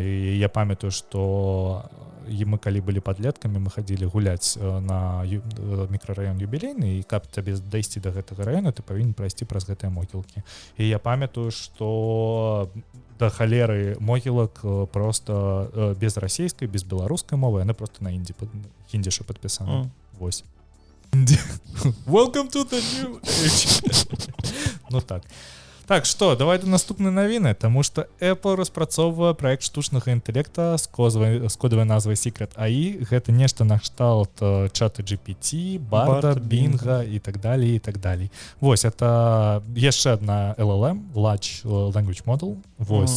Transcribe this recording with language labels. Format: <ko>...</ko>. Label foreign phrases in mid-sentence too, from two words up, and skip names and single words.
<be>І я памятаю, што мы калі былі падлеткамі, мы хадзілі гуляць на мікрараён юбілейны, і каб табе дайсці да гэтага раёна, ты павінен прайсці праз гэтыя могілкі. І я памятаю, што да халеры могілак просто без расійскай, без беларускай мовы, яны просто на хіндзішы падпісаны. Вось.</be> <en>Welcome to the new age.</en> <be>Ну так. Так, што, давай да наступнай навіны, таму што Apple распрацоўвае праект штучнага інтэлекта з кодавай назвай Secret AI. Гэта нешта накшталт чата GPT, Барда, Бінга і так далей, і так далей. Вось, это яшчэ адна LLM,</be> <en>Large Language Model.</en> <be>Вось.</be>